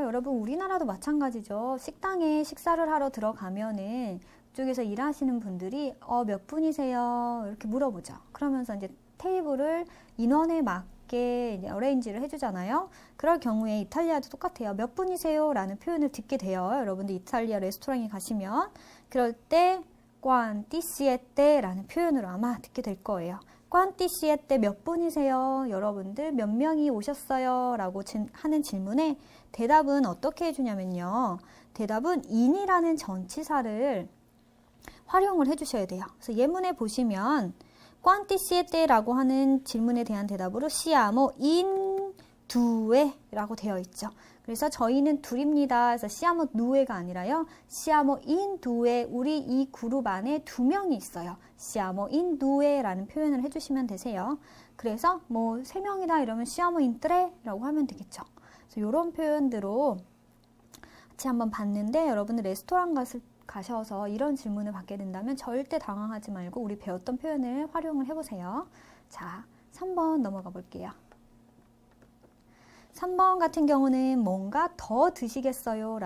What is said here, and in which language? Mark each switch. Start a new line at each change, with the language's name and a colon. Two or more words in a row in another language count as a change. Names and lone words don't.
Korean: 여러분 우리나라도 마찬가지죠. 식당에 식사를 하러 들어가면은 그쪽에서 일하시는 분들이 몇 분이세요? 이렇게 물어보죠. 그러면서 이제 테이블을 인원에 맞게 이제 어레인지를 해주잖아요. 그럴 경우에 이탈리아도 똑같아요. 몇 분이세요? 라는 표현을 듣게 돼요. 여러분들 이탈리아 레스토랑에 가시면 그럴 때
Italian: quanti siete
Korean: 라는 표현으로 아마 듣게 될 거예요.
Italian: quanti siete
Korean: 몇 분이세요? 여러분들 몇 명이 오셨어요? 라고 하는 질문에 대답은 어떻게 해주냐면요. 대답은 in이라는 전치사를 활용을 해주셔야 돼요. 그래서 예문에 보시면
Italian: quanti siete?
Korean: 라고 하는 질문에 대한 대답으로
Italian: siamo in due
Korean: 라고 되어 있죠. 그래서 저희는 둘입니다. 그래서
Italian: siamo due
Korean: 가 아니라요.
Italian: siamo in due,
Korean: 우리 이 그룹 안에 2명이 있어요.
Italian: siamo in due
Korean: 라는 표현을 해주시면 되세요. 그래서 뭐 3명이다 이러면
Italian: siamo in tre
Korean: 라고 하면 되겠죠. 그래서 이런 표현들로 같이 한번 봤는데 여러분들 레스토랑 가셔서 이런 질문을 받게 된다면 절대 당황하지 말고 우리 배웠던 표현을 활용을 해보세요. 자, 3번 넘어가 볼게요. 3번 같은 경우는 뭔가 더 드시겠어요?